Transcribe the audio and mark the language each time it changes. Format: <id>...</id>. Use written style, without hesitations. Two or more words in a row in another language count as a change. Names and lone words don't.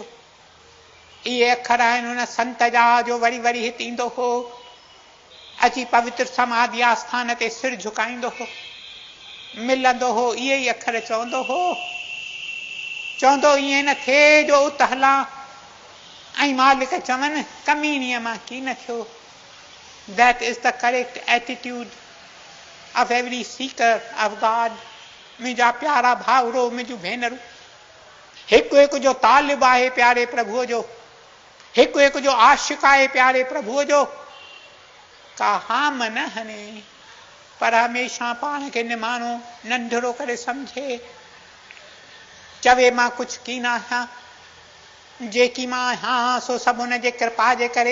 <sd>इहे अखर आहिनि हुन संत जा जो वरी वरी हिते ईंदो हो, अची पवित्र समाधि आस्थान ते सिर झुकाईंदो हो, मिलंदो हो, इहे ई अखर चवंदो हो। चवंदो ईअं न थिए जो उत हलां ऐं मालिक चवनि कमीणीअ मां की न थियो।</sd> <en>That is the correct attitude of every seeker of God.</en> <sd>मुंहिंजा प्यारा भाउरो, मुंहिंजूं भेनरूं, हिकु हिकु जो तालिब आहे प्यारे प्रभुअ जो, हिकु हिकु जो आशिक़ आहे प्यारे प्रभुअ जो। का हाम न हने, पर हमेशह पाण खे निमाणो नंढड़ो करे सम्झे, चवे मां कुझु की न आहियां, जेकी मां आहियां सो सभु हुन जे कृपा जे करे।</sd>